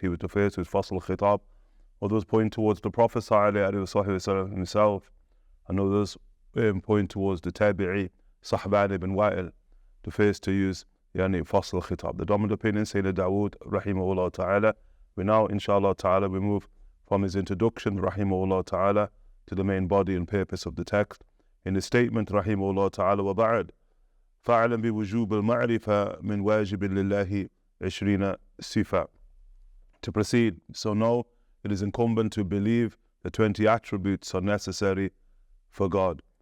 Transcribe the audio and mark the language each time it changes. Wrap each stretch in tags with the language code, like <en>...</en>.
<en>He was the first with Fasl al-Khitab. Others point towards the Prophet ﷺ himself, and others point towards the Tabi'i, Sahban ibn Wa'il, the first to use Fasl al-Khitab. The dominant opinion, Sayyidina Dawood, rahimahullah ta'ala. We now, inshallah ta'ala, we move from his introduction, rahimahullah ta'ala, to the main body and purpose of the text. In the statement,</en> <ar>rahimahullah ta'ala, وَبَعْدْ فَعَلًا بِوُجُوبِ الْمَعْرِفَةِ مِنْ وَاجِبٍ لِلَّهِ 20 صِفَةً.</ar> <en>To proceed, so now it is incumbent to believe the 20 attributes are necessary for God.</en>